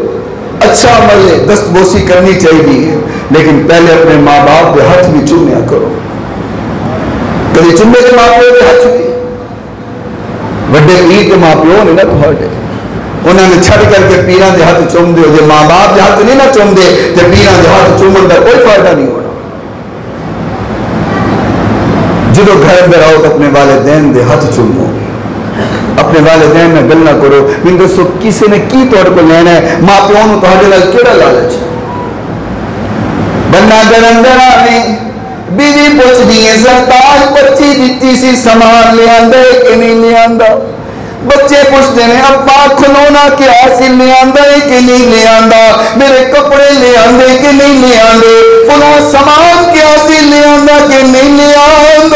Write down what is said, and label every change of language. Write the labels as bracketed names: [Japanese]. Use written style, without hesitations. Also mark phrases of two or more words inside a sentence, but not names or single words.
[Urdu] اچھا عمل ہے، دست بوسی کرنی چاہیے، [Punjabi] لیکن پہلے اپنے ماں باپ دے ہاتھ بھی چومیا کرو. کبھی چومے کے ماں پیو دے ہاتھ چومی وڈے پیر کے ماں پیو نے نا تھوڑے انہوں نے چھڑ کر کے پیران دے ہاتھ چوم دے. جے ماں باپ دے ہاتھ نہیں نہ چوم دے تے پیران دے ہاتھ چومن دا کوئی فائدہ نہیں ہونا. جدو گھر اندر آؤ تو اپنے والدین دے ہاتھ چومو، اپنے والدین میں گل نہ کرو. میں دسو کسی نے کی طور کو لینا ہے؟ ماں پیو نو تہاڈے نال کیڑا لالچ؟ بندہ گھر اندر آوے بیوی پوچھ دی ہے سرتاج پرچی دیتی سی سامان لے آندا ہے کہ نہیں لے آندا. بچے پوچھتے ہیں ابا کھلونا کیا سی لے آندا ہے کہ نہیں لے آندا, میرے کپڑے لے آندے کہ نہیں لے آندے, فلاں سامان کیا سی لے آندا کہ نہیں لے آندا.